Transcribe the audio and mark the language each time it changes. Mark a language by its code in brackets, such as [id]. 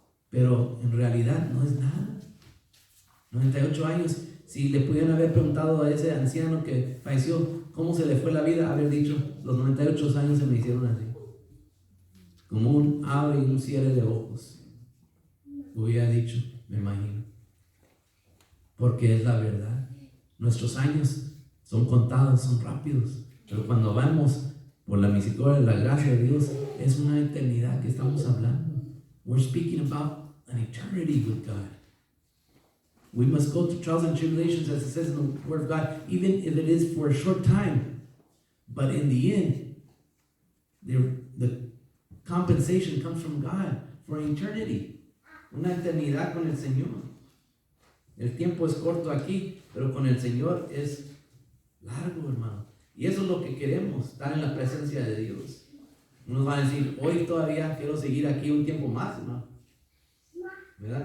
[es] Pero en realidad no es nada. 98 años, si le pudieran haber preguntado a ese anciano que falleció cómo se le fue la vida, haber dicho, los 98 años se me hicieron así, como un abre y un cierre de ojos. Hubiera dicho, me imagino, porque es la verdad. Nuestros años son contados, son rápidos, pero cuando vamos por la misericordia y la gracia de Dios, es una eternidad que estamos hablando. [en] We're speaking about an eternity with God. We must go through trials and tribulations, as it says in the Word of God, even if it is for a short time. But in the end, the compensation comes from God for eternity. [es] Una eternidad con el Señor. El tiempo es corto aquí, pero con el Señor es largo, hermano. Y eso es lo que queremos, estar en la presencia de Dios. Unos van a decir, hoy todavía quiero seguir aquí un tiempo más, hermano. ¿Verdad?